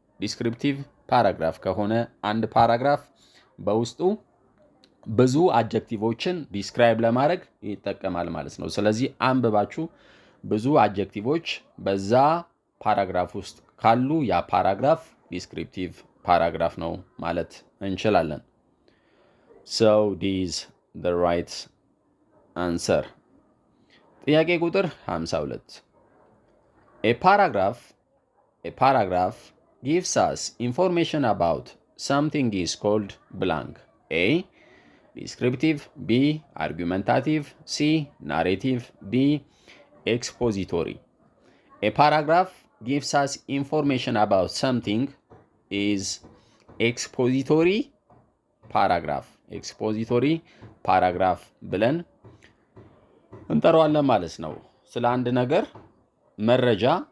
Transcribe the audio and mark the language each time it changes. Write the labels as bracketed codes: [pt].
[am] descriptive paragraph ከሆነ አንድ ፓራግራፍ በውስጡ ብዙ አጀክቲቮችን ዲስክራይብ ለማድረግ ይጠቀማል ማለት ነው። ስለዚህ አንብባችሁ ብዙ አጀክቲቮች በዛ ፓራግራፍ ውስጥ ካሉ ያ ፓራግራፍ ዲስክሪፕቲቭ ፓራግራፍ ነው ማለት እንችላለን። [en] So this is the right answer. [am] ጥያቄ ቁጥር 52 [en] A paragraph gives us information about something is called blank. A. Descriptive. B. Argumentative. C. Narrative. D. Expository. A paragraph gives us information about something is expository paragraph. [am] expository paragraph ብለን እንጠራዋለን ማለት ነው። ስለ አንድ ነገር መረጃ